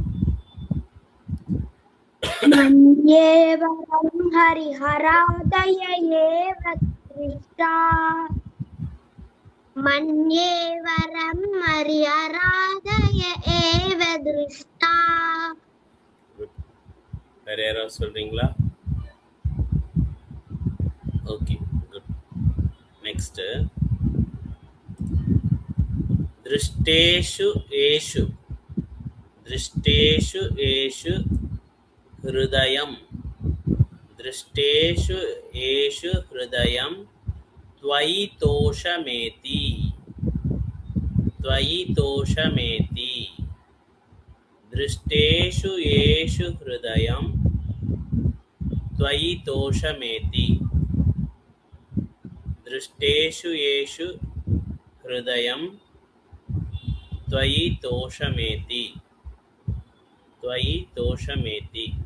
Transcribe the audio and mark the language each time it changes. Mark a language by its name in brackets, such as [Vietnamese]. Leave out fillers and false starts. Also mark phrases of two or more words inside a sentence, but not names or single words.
[Sanskrit] मन्येवरं हरिहरादय एव दृष्टा मन्येवरं हरिहरादय एव दृष्टा [English] Good. [Tamil] வேற யாராவது சொல்றீங்களா? [English] okay good. [Sanskrit] நெக்ஸ்ட் दृष्टेषु एषु दृष्टेषु एषु हृदयम् दृष्टेषु एषु हृदयम् त्वयि तोषमेति त्वयि तोषमेति दृष्टेषु येषु हृदयं त्वयि तोषमेति दृष्टेषु येषु हृदयं त्वयि तोषमेति त्वयि तोषमेति